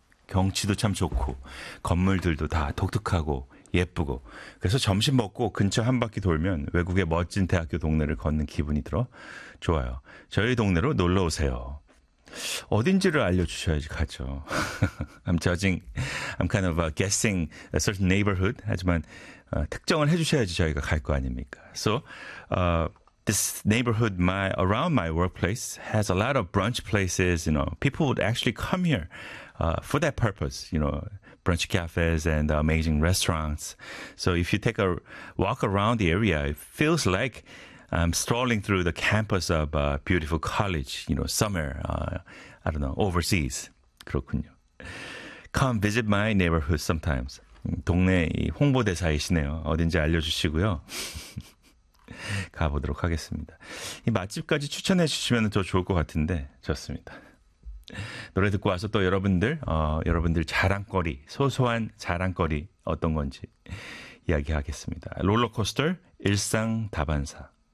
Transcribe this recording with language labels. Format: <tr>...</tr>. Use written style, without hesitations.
<ko>경치도 참 좋고 건물들도 다 독특하고 예쁘고 그래서 점심 먹고 근처 한 바퀴 돌면 외국의 멋진 대학교 동네를 걷는 기분이 들어 좋아요. 저희 동네로 놀러 오세요. 어딘지를 알려주셔야지 가죠.</ko> <en>I'm kind of guessing a certain neighborhood.</en> <ko>하지만 특정을 해주셔야지 저희가 갈 거 아닙니까?</ko> <en>So this neighborhood around my workplace has a lot of brunch places. You know, people would actually come here for that purpose. You know, brunch cafes and amazing restaurants. So if you take a walk around the area, it feels like I'm strolling through the campus of a beautiful college, you know, somewhere, I don't know, overseas.</en> <ko>그렇군요.</ko> <en>Come visit my neighborhood sometimes.</en> <ko>동네 홍보대사이시네요. 어딘지 알려주시고요. 가보도록 하겠습니다. 이 맛집까지 추천해 주시면 더 좋을 것 같은데 좋습니다. 노래 듣고 와서 또 여러분들 자랑거리, 소소한 자랑거리 어떤 건지 이야기하겠습니다. 롤러코스터 일상 다반사.</ko>